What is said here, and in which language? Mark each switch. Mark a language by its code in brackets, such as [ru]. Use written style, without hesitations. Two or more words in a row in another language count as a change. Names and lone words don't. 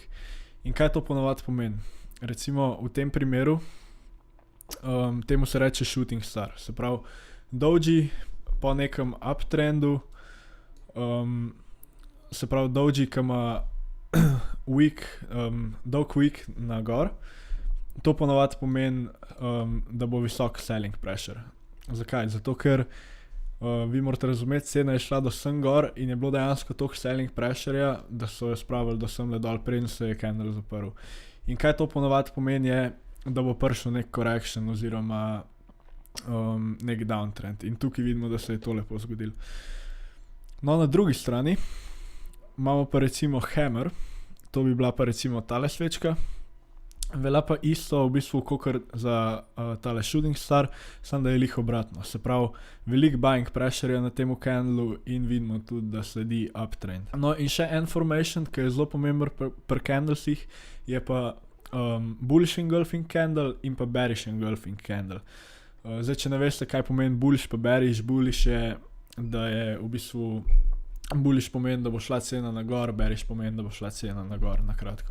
[sl] In kaj to ponavadi pomeni? Recimo v tem primeru, temu se reče [en] shooting star. [sl] Se pravi, doji po nekem uptrendu, se pravi doji, ki ima wick, dolg wick na gor, to ponavadi pomeni, da bo visok [en] selling pressure. [sl] Zakaj? Zato, ker vi morate razumeti, cena je šla do sem gor in je bilo dejansko toliko [en] selling pressureja, [sl] da so jo spravili do semle dol, preden se je candle zaprl. In kaj to ponavadi pomeni je, da bo prišel nek correction oziroma nek downtrend. In tukaj vidimo, da se je to lepo zgodilo. No, na drugi strani imamo pa recimo hammer, to bi bila pa recimo tale svečka. Velja pa isto v bistvu kakor za tale [en] shooting star, [sl] samo da je lih obratno. Se pravi, veliko [en] buying pressure [sl] je na temu candlu in vidimo tudi, da sledi uptrend. No, in še en formation, ki je zelo pomemben pri candlesih, je pa [en] bullish engulfing candle [sl] in pa [en] bearish engulfing candle. [sl] Zdaj, če ne veste, kaj pomeni bullish pa bearish, bullish je, da je v bistvu, bullish pomeni, da bo šla cena na gor, bearish pomeni, da bo šla cena na gor, na kratko.